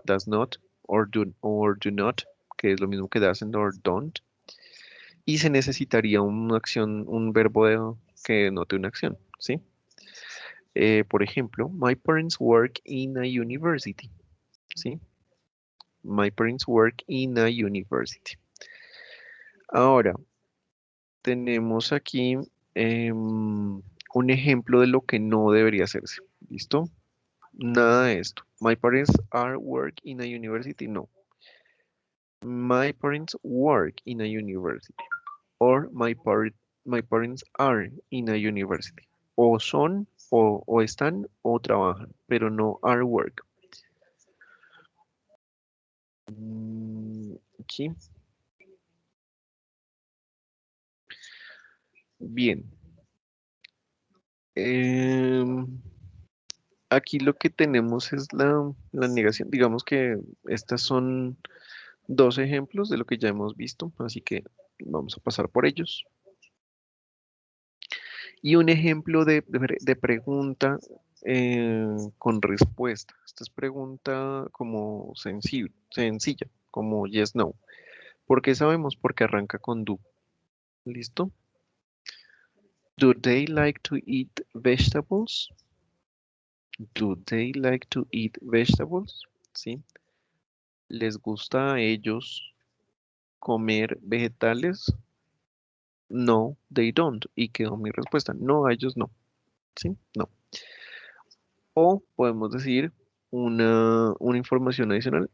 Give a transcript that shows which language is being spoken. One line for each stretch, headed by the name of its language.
English: Does not or do not,
Spanish: que es lo mismo que
English: doesn't or don't.
Spanish: Y se necesitaría una acción, un verbo que denote una acción, ¿sí? Por ejemplo,
English: my parents work in a university, ¿sí? My parents work in a university. Ahora, tenemos aquí un ejemplo de lo que no debería hacerse. ¿Listo? Nada de esto. My parents are work in a university. No. My parents work in a university. Or my parents are in a university.
Spanish: O son, o están, o trabajan, pero no are work. Aquí. Bien. Em, Aquí lo que tenemos es la negación. Digamos que estas son dos ejemplos de lo que ya hemos visto, así que vamos a pasar por ellos. Y un ejemplo de pregunta con respuesta. Esta es pregunta como sencilla, como yes, no. ¿Por qué sabemos? Porque arranca con do. ¿Listo?
English: Do they like to eat vegetables? Do they like to eat vegetables? ¿Sí?
Spanish: ¿Les gusta a ellos comer vegetales?
English: No, they don't.
Spanish: Y quedó mi respuesta. No, a ellos no. ¿Sí? No. O podemos decir una información adicional.